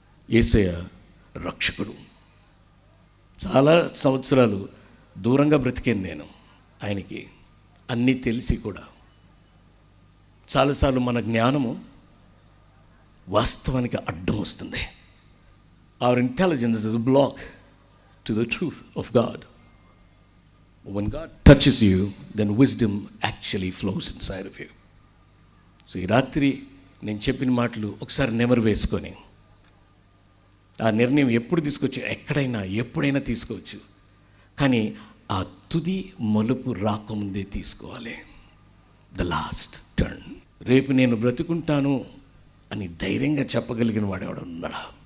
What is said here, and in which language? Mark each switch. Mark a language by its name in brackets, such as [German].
[Telugu] యేసయ్య రక్షకుడు. చాలా సంవత్సరాలు దూరంగా బ్రతికాను నేను ఆయనకి, అన్నీ తెలిసి కూడా. చాలాసార్లు మన జ్ఞానము వాస్తవానికి అడ్డం వస్తుంది. [English] Our intelligence is a block to the truth of God. When God touches you, then wisdom actually flows inside of you. [Telugu] So ఈ రాత్రి నేను చెప్పిన మాటలు ఒకసారి నెమరు వేసుకొని, ఆ నిర్ణయం ఎప్పుడు తీసుకోవచ్చు, ఎక్కడైనా ఎప్పుడైనా తీసుకోవచ్చు, కానీ ఆ తుది మలుపు రాకముందే తీసుకోవాలి. [English] The last turn. [Telugu] రేపు నేను బ్రతుకుంటాను అని ధైర్యంగా చెప్పగలిగిన వాడు ఎవడు ఉన్నాడా?